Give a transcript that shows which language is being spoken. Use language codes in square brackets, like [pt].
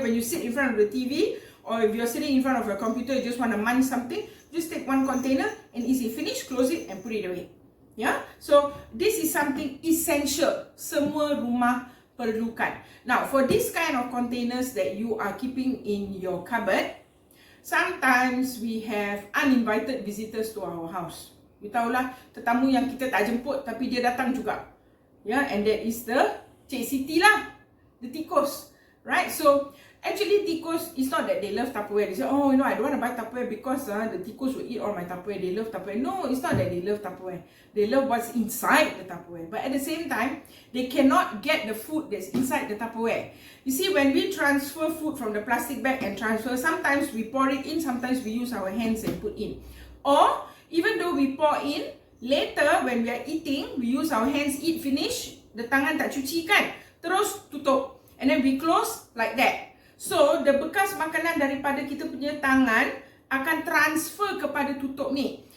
[en] When you sit in front of the TV, or if you're sitting in front of your computer, you just want to munch something, just take one container and easy, finish, close it and put it away. Yeah, so this is something essential. [ms] Semua rumah perlukan. [en] Now, for this kind of containers that you are keeping in your cupboard, sometimes we have uninvited visitors to our house. [ms] You tahulah, tetamu yang kita tak jemput tapi dia datang juga. [en] Yeah, and that is the Cik Siti lah, the tikus, right? So actually tikus, it's not that they love Tupperware. They say, oh, you know, I don't want to buy Tupperware because the tikus will eat all my Tupperware. They love Tupperware. No, it's not that they love Tupperware. They love what's inside the Tupperware. But at the same time, they cannot get the food that's inside the Tupperware. You see, when we transfer food from the plastic bag and transfer, sometimes we pour it in, sometimes we use our hands and put in. Or even though we pour in, later when we are eating, we use our hands, eat finish, the [ms] tangan tak cuci kan, terus tutup, [en] and then we close like that. So the [ms] bekas makanan daripada kita punya tangan akan transfer kepada tutup ni.